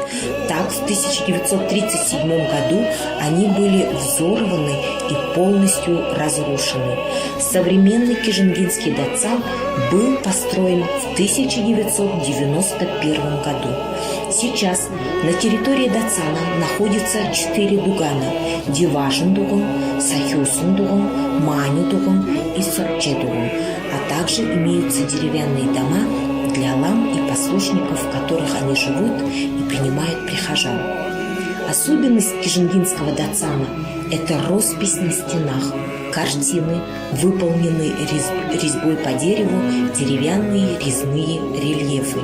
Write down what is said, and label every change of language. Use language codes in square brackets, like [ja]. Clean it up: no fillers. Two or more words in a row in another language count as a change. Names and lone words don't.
[ru] Так, в 1937 году они были взорваны и полностью разрушены. Современный Кижингинский дацан был построен в 1991 году. Сейчас на территории дацана находится 4 дугана – Диважин-дуган, Сахёсун-дуган, Маню-дуган и Сокче-дуган, а также имеются деревянные дома для лам и послушников, в которых они живут и принимают прихожан. Особенность кижингинского дацана – это роспись на стенах, картины, выполненные резьбой по дереву, деревянные резные рельефы.